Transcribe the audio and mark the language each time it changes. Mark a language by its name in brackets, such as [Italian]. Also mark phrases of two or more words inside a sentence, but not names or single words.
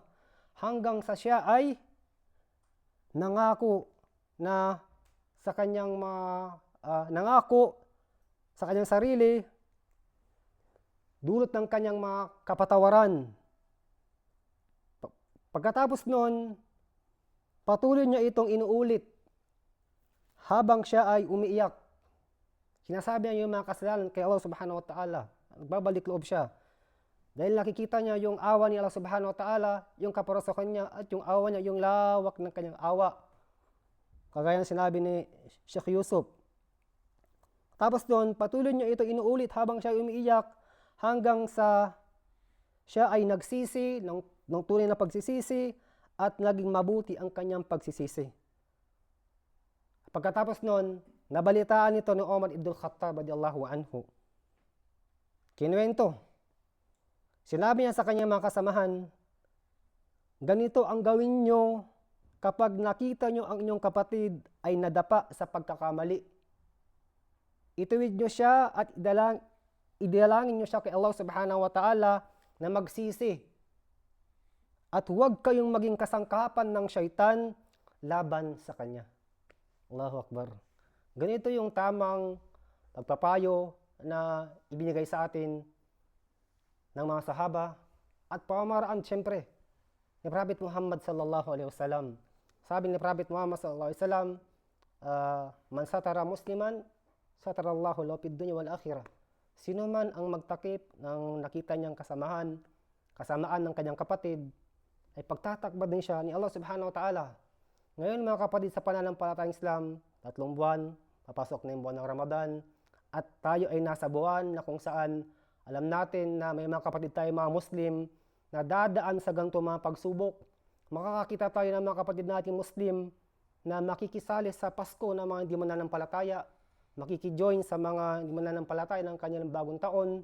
[Filipino] Hanggang sa siya ay nangako sa kanyang sarili dulot ng kanyang mga kapatawaran. Pagkatapos nun, patuloy niya itong inuulit habang siya ay umiiyak. Sinasabi niya yung mga kasalanan kay Allah [Arabic] سبحانه وتعالى. [Filipino] Nagbabalik loob siya. Dahil nakikita niya yung awa ni Allah [Arabic] سبحانه وتعالى, [Filipino] yung kaparasakan niya, at yung awa niya, yung lawak ng kanyang awa. Kagaya ng sinabi ni Sheikh Yusuf. Tapos doon, patuloy niya ito inuulit habang siya umiiyak hanggang sa siya ay nagsisi ng tunay na pagsisisi at naging mabuti ang kanyang pagsisisi. Pagkatapos noon, nabalitaan ito ni Umar ibn Khattab [Arabic] رضي الله عنه. [Filipino] Kinuwento. Sinabi niya sa kanyang mga kasamahan, ganito ang gawin nyo kapag nakita nyo ang inyong kapatid ay nadapa sa pagkakamali. Ituwid nyo siya at idalangin nyo siya kay Allah [Arabic] سبحانه وتعالى [Filipino] na magsisi. At huwag kayong maging kasangkapan ng syaitan laban sa kanya. [Arabic] الله أكبر. [Filipino] Ganito yung tamang pagpapayo na ibinigay sa atin ng mga sahaba at pamamaraan siyempre ni Prophet Muhammad [Arabic] صلى الله عليه وسلم. [Filipino] Sabi ni Prophet Muhammad [Arabic] صلى الله عليه وسلم, من ستر مسلما ستره الله في الدنيا والآخرة. [Filipino] Sino man ang magtakip ng nakita niyang kasamaan ng kanyang kapatid, ay pagtatakbad din siya ni Allah [Arabic] سبحانه وتعالى. [Filipino] Ngayon mga kapatid, sa pananampalatayang Islam, 3 buwan, papasok na yung buwan ng Ramadan, at tayo ay nasa buwan na kung saan alam natin na may mga kapatid tayo mga Muslim na dadaan sa ganito mga pagsubok. Makakakita tayo ng mga kapatid natin Muslim na makikisali sa Pasko ng mga hindi mananampalataya, makikijoin sa mga hindi mananampalataya ng kanilang bagong taon.